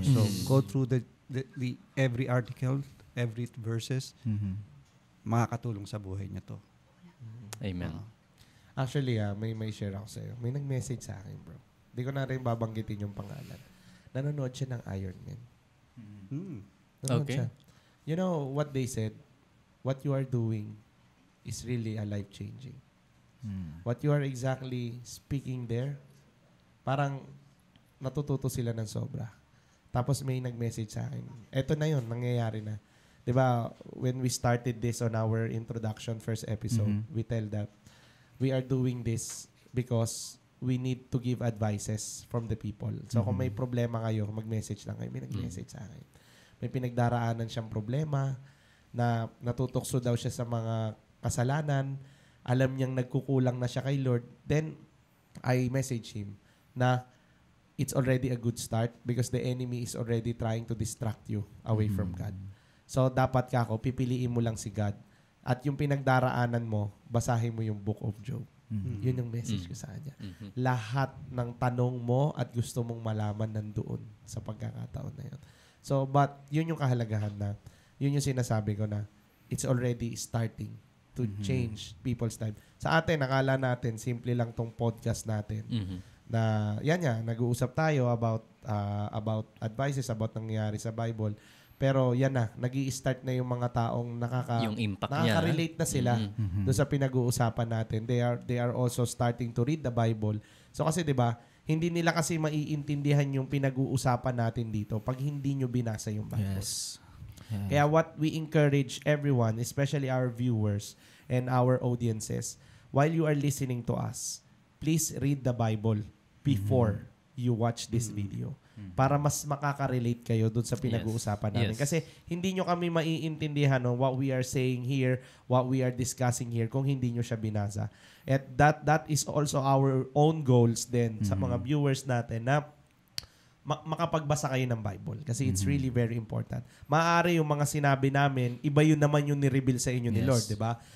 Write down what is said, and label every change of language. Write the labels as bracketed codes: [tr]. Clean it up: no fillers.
[en] So, go through the every article, every verses, [tl] makakatulong sa buhay nyo to. [en] Amen. [tl] Actually, may share ako sa'yo. May nag-message sa akin, bro. Hindi ko na rin babanggitin yung pangalan. Nanonood siya ng Iron Man. Nanonood [en] Okay. siya. You know what they said? What you are doing is really a life-changing. What you are exactly speaking there, [tl] parang natututo sila ng sobra. Tapos may nag-message sa akin. Eto na yun, nangyayari na. [en] Diba, when we started this on our introduction first episode, we tell that we are doing this because we need to give advices from the people. [tl] So kung may problema kayo, mag-message lang kayo. May nag-message sa akin. May pinagdaraanan siyang problema na natutokso daw siya sa mga kasalanan. Alam niyang nagkukulang na siya kay Lord. [en] Then, I message him na it's already a good start because the enemy is already trying to distract you away from God. [tl] So, dapat pipiliin mo lang si God. At yung pinagdaraanan mo, basahin mo yung Book of Job. Yun yung message ko sa kanya. Lahat ng tanong mo at gusto mong malaman nandoon sa pagkakataon na yun. So, but yun yung kahalagahan na, yun yung sinasabi ko na [en] it's already starting to change people's life. [tl] Sa atin, nakala natin, simple lang tong podcast natin. Na, yan nga, nag-uusap tayo about advices, about nangyayari sa Bible. Pero yan na, nag-i-start na yung mga taong yung impact niya. nakaka-relate na sila doon sa pinag-uusapan natin. [en] They are also starting to read the Bible. [tl] So kasi 'di ba, hindi nila kasi maiintindihan yung pinag-uusapan natin dito pag hindi nyo binasa yung Bible. [en] Yes. Kaya what we encourage everyone, especially our viewers and our audiences, while you are listening to us, please read the Bible before you watch this video. [tl] Para mas makaka-relate kayo dun sa pinag-uusapan namin. Kasi hindi nyo kami maiintindihan [en] what we are saying here, what we are discussing here, [tl] kung hindi nyo siya binasa. At [en] that is also our own goals [tl] din sa mga viewers natin na makapagbasa kayo ng Bible. [en] Kasi it's really very important. [tl] Maaari yung mga sinabi namin, iba yun naman yung ni-reveal sa inyo ni Lord, di ba?